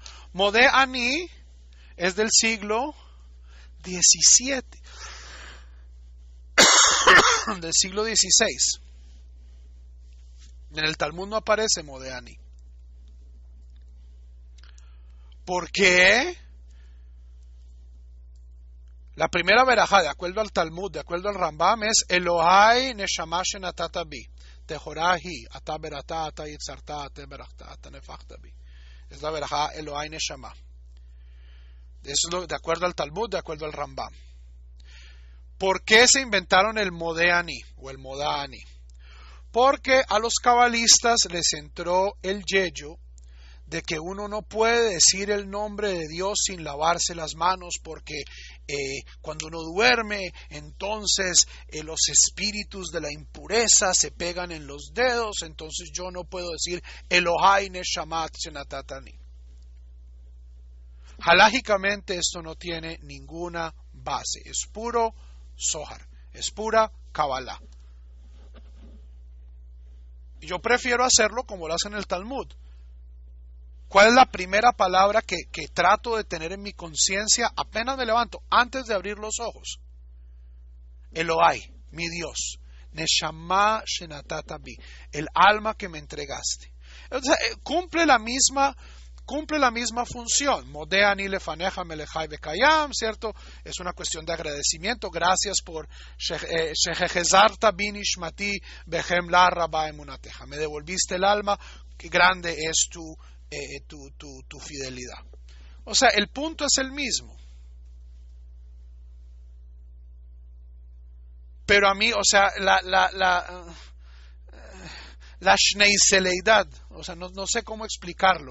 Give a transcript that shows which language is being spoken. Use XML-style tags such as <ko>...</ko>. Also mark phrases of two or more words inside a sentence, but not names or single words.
<es>Modé Ani es del siglo XVII, del siglo XVI. En el Talmud no aparece Modé Ani. ¿Por qué? La primera verajá, de acuerdo al Talmud, de acuerdo al Rambam, es</es> <he>אלהי נשמה שנתת בי. טהורה היא אתה בראתה אתה יצרתה אתה ברכתה אתה נפחתה בי.</he> <es>Es la verajá</es> <he>אלהי נשמה.</he> <es>Eso es de acuerdo al Talmud, de acuerdo al Rambam. ¿Por qué se inventaron el Modéani o el Modani? Porque a los cabalistas les entró el yello de que uno no puede decir el nombre de Dios sin lavarse las manos, porque cuando uno duerme, entonces los espíritus de la impureza se pegan en los dedos, entonces yo no puedo decir</es> <he>אלהי נשמת שנתתני.</he> <es>Halágicamente esto no tiene ninguna base, es puro Zohar, es pura Kabbalah. Yo prefiero hacerlo como lo hacen en el Talmud. ¿Cuál es la primera palabra que trato de tener en mi conciencia apenas me levanto, antes de abrir los ojos? Elohai, mi Dios.</es> <he>נשמה שנתת בי,</he> <es>el alma que me entregaste. Entonces, cumple la misma función.</es> <he>מודה אני לפניך מלך חי וקים,</he> <es>¿cierto? Es una cuestión de agradecimiento. Gracias por</es> <he>שהחזרת בי נשמתי בחמלה רבה אמונתך.</he> <es>Me devolviste el alma, que grande es tu fidelidad. O sea, el punto es el mismo. Pero a mí, o sea, la shneiseleidad, o sea, no sé cómo explicarlo.</es>